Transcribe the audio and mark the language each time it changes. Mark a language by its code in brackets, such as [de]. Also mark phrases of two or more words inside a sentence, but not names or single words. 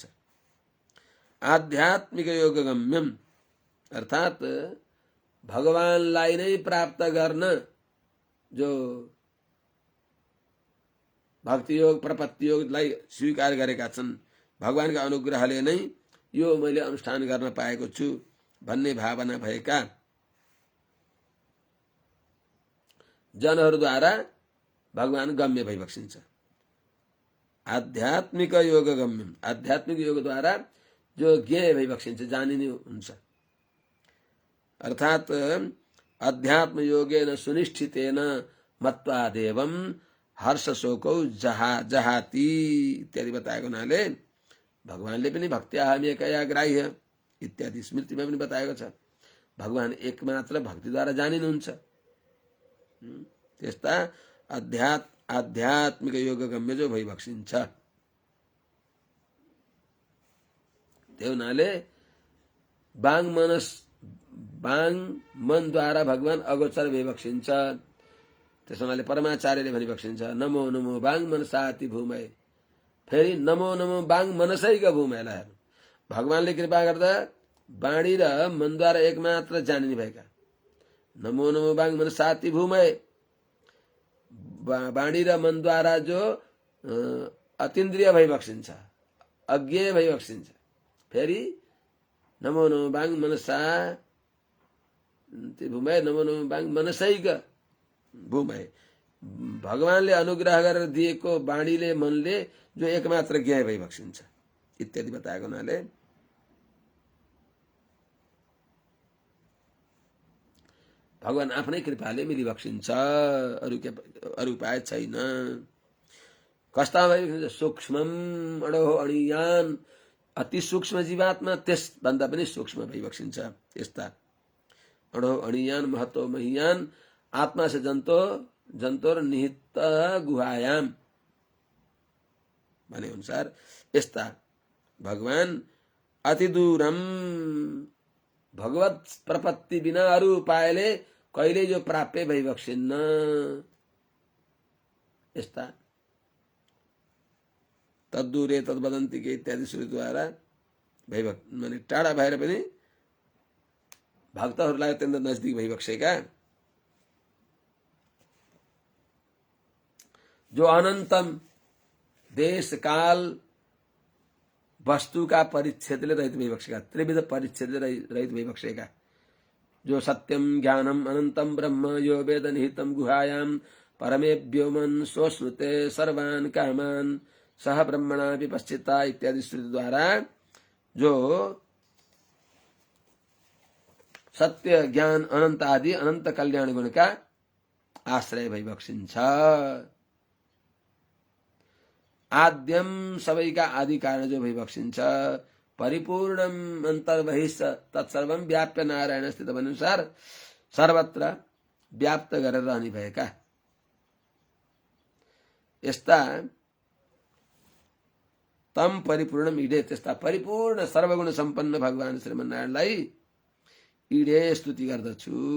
[sa] आध्यात्मिक योग गम्यम [ne] अर्थात भगवानलाई नै प्राप्त गर्न जो भक्ति योग प्रपत्ति योगलाई स्वीकार गरेका छन्, भगवानका अनुग्रहले नै यो मैले अनुष्ठान गर्न पाएको छु भन्ने भावना भएका जनहरूद्वारा भगवान गम्य भइबक्सिन्छ। [sa] आध्यात्मिक योग गम्यम, [ne] आध्यात्मिक योगद्वारा जो ज्ञेय भइबक्सिन्छ, जानिने हुन्छ। अर्थात [sa] अध्यात्म योगेन सुनिष्ठितेन मत्वा देवम हर्ष शोकौ जहाती [ne] इत्यादि बताएको हुनाले भगवानले पनि [sa] भक्त्याहमेकया ग्राह्य [ne] इत्यादि स्मृतिमा पनि बताएको छ। भगवान एकमात्र भक्तिद्वारा जानिनुहुन्छ। त्यस्ता आध्यात्मिक योग गम्य जो भइबक्सिन्छ। त्यो हुनाले बाङ मनद्वारा भगवान अगोचर भइबक्सिन्छ। त्यस हुनाले परमाचार्यले भनिबक्सिन्छ [sa] नमो नमो बाङ मनसाति भूमय। [ne] फेरि [sa] नमो नमो बाङ मनसैका [ne] भूमयलाई हेर्नु, भगवानले कृपा गर्दा बाणी र मनद्वारा एकमात्र जानिने भएका। [sa] नमो नमो बाङ मनसाति भूमय, [ne] बाणी र मनद्वारा जो अतीन्द्रिय भइबक्सिन्छ, अज्ञेय भइबक्सिन्छ। [sa] फेरि नमो नमो बाङ मनसा भूमय, नमो नमो बाङ मनसैका भूमय, [ne] भगवानले अनुग्रह गरेर दिएको बाणीले मनले जो एकमात्र ज्ञेय भइबक्सिन्छ इत्यादि बताएको हुनाले भगवान आफ्नै कृपाले मिलिबक्सिन्छ, अरू उपाय छैन। कस्ता भइबक्सिन्छ? [sa] सूक्ष्मम अडोह अणियान, [ne] अति सूक्ष्म जीवात्मा त्यसभन्दा पनि सूक्ष्म भइबक्सिन्छ। यस्ता [sa] अडोह अणियान महतो महियान आत्मा से जन्तोर निहित गुहायाम [ne] भने अनुसार यस्ता भगवान अति दूरम भगवत प्रपत्ति बिना अरू उपायले कहिले जो प्राप्य भइबक्सिन्न। यस्ता [sa] तद्दूरे तद्वदन्ती के [ne] इत्यादि श्रुतिद्वारा भइबक माने टाढा भएर पनि भक्तहरूलाई अत्यन्त नजदिक भइबक्सेका जो अनन्तम देश काल वस्तुका परिच्छेदले रहित भइबक्सेका त्रिविध परिच्छेदले रहित भइबक्सेका जो [sa] सत्यम ज्ञानम अनन्तम ब्रह्म यो वेद निहितम गुहायाम परमे व्योमन सोश्नुते सर्वान कामान सह ब्रह्मणा विपश्चिता [ne] इत्यादि श्रुति द्वारा जो सत्य ज्ञान अनन्त आदि अनन्त कल्याण गुणका आश्रय भइबक्सिन्छ। आद्यम सबैका आदि कारण जो भइबक्सिन्छ। परिपूर्णम [sa] अन्तर्बहिष्ठ तत्सर्वम व्याप्य नारायण स्थित [ne] अनुसार सर्वत्र व्याप्त गरेर रहने भएका यस्ता [sa] तम परिपूर्णम इडे [ne] त्यस्ता परिपूर्ण सर्वगुण सम्पन्न भगवान श्रीमन्नारायणलाई इडे स्तुति गर्दछु।